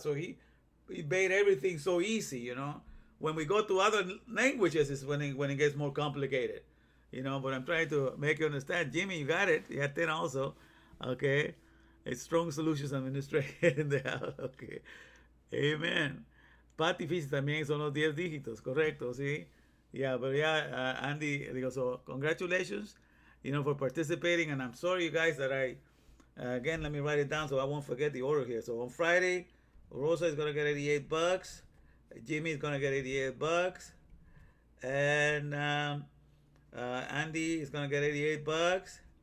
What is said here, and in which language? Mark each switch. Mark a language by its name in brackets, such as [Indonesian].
[English] So he made everything so easy, When we go to other languages is when it gets more complicated, But I'm trying to make you understand. Jimmy, you got it. You had 10 also. Okay. It's Strong Solutions Administration in the house. Okay. Amen. [Spanish] Patty Fish también son los 10 dígitos, correcto, sí. [English] Yeah, but yeah, Andy, so congratulations, for participating. And I'm sorry, you guys, that again, let me write it down so I won't forget the order here. So on Friday, Rosa is going to get $88. Jimmy is going to get $88. And Andy is going to get $88.